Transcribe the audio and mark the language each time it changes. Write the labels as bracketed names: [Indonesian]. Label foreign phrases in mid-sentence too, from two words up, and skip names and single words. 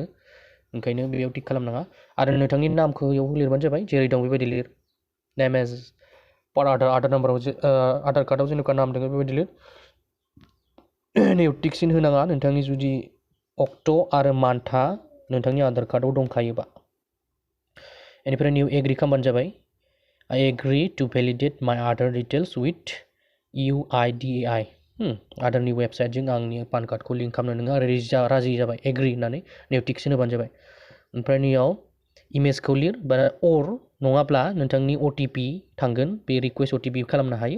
[Bodo] ओंखायनो बेयाव टिक खालामनाङा। आरो नोंथांनि नामखौ बेयाव लिरबानो जाबाय, जेरै दं बेबायदि लिर। [English] name as per Aadhaar number [Bodo] आधार कार्डआव जेनेबा नाम दङ बेबायदि लिर। नैयाव टिकसिन होनाङा नोंथांनि जुदि अक्ट' आरो मान्थआ नोंथांनि आधार कार्डआव दंखायोबा। बेनिफ्राय नैयाव एग्रि खालामबानो जाबाय। [English] I agree to validate my Aadhaar details with UIDAI. [Bodo] आधारनि वेबसाइटजों आंनि [English] PAN card [Bodo] लिंक खालामनो नोङो राजि जाबाय, एग्रि होननानै नैयाव टिकसिन होबानो जाबाय। ओमफ्राय नैयाव इमेजखौ लिर, बा अर नङाब्ला नोंथांनि OTP थांगोन, बे [English] request OTP [Bodo] खालामनो हायो।